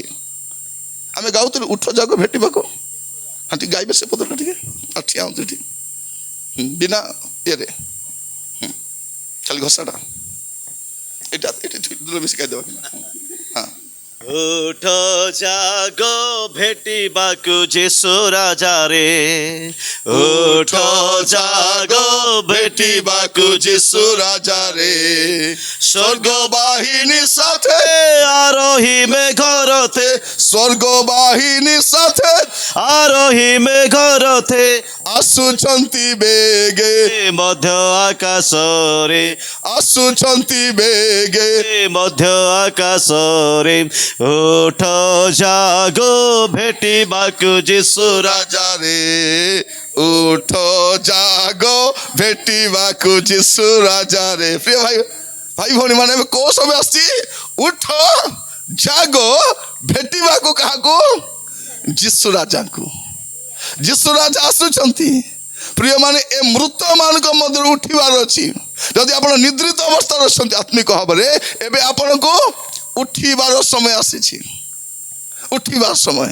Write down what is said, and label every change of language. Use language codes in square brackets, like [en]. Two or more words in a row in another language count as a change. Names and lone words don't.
[or] ଆମେ ଗାଉଥିଲୁ ଉଠ ଜାଗ ଭେଟିବାକୁ, ହଁ ଟିକେ ଗାଇବେ ସେ ପଦଟା ଟିକେ, ଆଉ ଠିଆ ହୁଅନ୍ତୁ ଏଠି ବିନା ଇଏରେ, ଖାଲି ଘଷାଟା ଏଇଟା ଏଠି ମିଶି ଗାଇଦେବା। ହଁ, ଉଠ ଜାଗ ଭେଟିବାକୁ ଯୀଶୁ ରାଜାରେ, ଉଠ ଜାଗ ଭେଟିବାକୁ ଯୀଶୁ ରାଜାରେ, ସ୍ୱର୍ଗ ବାହିନୀ ସାଥେ ଆରୋହୀ ମେଘରଥେ, ସ୍ୱର୍ଗ ବାହିନୀ ସାଥେ ଆରୋହୀ ମେଘରଥେ ଆସୁଛନ୍ତି ବେଗେ, ମଧ୍ୟ ଆକାଶରେ, ଆସୁଛନ୍ତି ବେଗେ, ମଧ୍ୟ ଆକାଶରେ, ଉଠ ଜାଗ ଭେଟିବାକୁ ଯୀଶୁ ରାଜାରେ, ଉଠ ଜାଗ ଭେଟିବାକୁ ଯୀଶୁ ରାଜାରେ। ପ୍ରିୟ ଭାଇ ଭାଇ ভଉଣୀ ମାନେ ଏବେ କୋଉ ସମୟ ଆସିଛି? ଉଠ ଜାଗ ଭେଟିବାକୁ କାହାକୁ? ଯୀଶୁ ରାଜାଙ୍କୁ। ଯୀଶୁ ରାଜା ଆସୁଛନ୍ତି। ପ୍ରିୟମାନେ ଏ ମୃତ ମାନଙ୍କ ମଧ୍ୟରୁ ଉଠିବାର ଅଛି। ଯଦି ଆପଣ ନିଦ୍ରିତ ଅବସ୍ଥାରେ ଅଛନ୍ତି ଆତ୍ମିକ ଭାବରେ, ଏବେ ଆପଣଙ୍କୁ ଉଠିବାର ସମୟ ଆସିଛି, ଉଠିବାର ସମୟ।